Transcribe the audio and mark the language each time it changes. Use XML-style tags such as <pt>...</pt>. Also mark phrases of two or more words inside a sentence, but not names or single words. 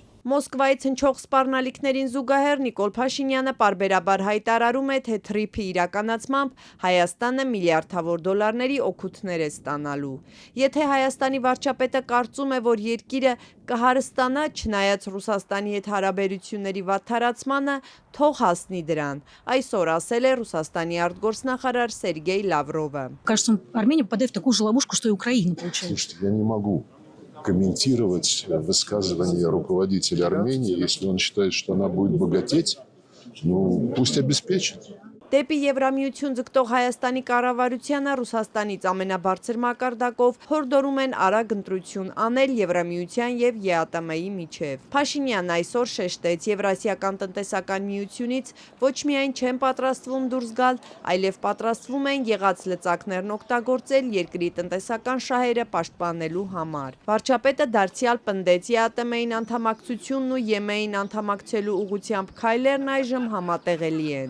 <hy>Մոսկվայից հնչող սպառնալիքներին զուգահեռ Նիկոլ Փաշինյանը պարբերաբար հայտարարում է, թե թրիփի իրականացմամբ Հայաստանը միլիարդավոր դոլարների օգուտներ է ստանալու։ Եթե Հայաստանի վարչապետը կարծում է, որ երկիրը կհարստանա, չնայած Ռուսաստանի հետ հարաբերությունների վատթարացմանը, թող հասնի դրան, այսօր ասել է Ռուսաստանի արտգործնախարար Սերգեյ Լավրովը։</hy> <ru>Кажется, Армения попадает в такую же ловушку, что и Украина, получается. Слушайте, я не могу комментировать высказывания руководителя Армении, если он считает, что она будет богатеть, ну, пусть обеспечит.</ru> <hy>Դեպի Եվրամիություն ձգտող Հայաստանի կառավարությանը Ռուսաստանից ամենաբարձր մակարդակով հորդորում են արագ ընտրություն անել Եվրամիության եւ ԵԱՏՄ-ի միջև։ Փաշինյանն այսօր շեշտեց, Եվրասիական տնտեսական միությունից ոչ միայն չեն պատրաստվում դուրս գալ, այլև պատրաստվում են եղած լծակներն օգտագործել երկրի տնտեսական շահերը պաշտպանելու համար։ Վարչապետը դարձյալ պնդեց ԵԱՏՄ-ին անդամակցությունն ու ԵՄ-ին անդամակցելու ուղղությամբ քայլերն այժմ համատեղելի են։</hy>